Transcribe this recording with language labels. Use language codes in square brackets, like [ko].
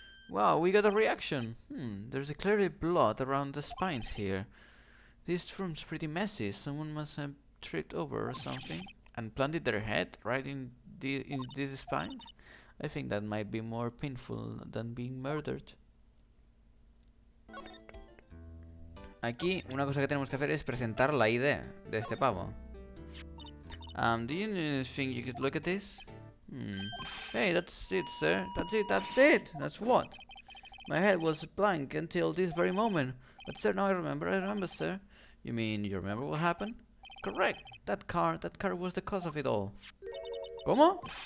[en] Wow, we got a reaction. There's clearly blood around the spines here. This room's pretty messy. Someone must have tripped over or something and planted their head right in these spines. I think that might be more painful than being murdered. [es] Aquí una cosa que tenemos que hacer es presentar la ID de este pavo. [en] Do you think you could look at this? Hey, that's it, sir. That's it. That's what? My head was blank until this very moment. But sir, now I remember, sir. You mean you remember what happened? Correct. That car was the cause of it all. [es] ¿Cómo?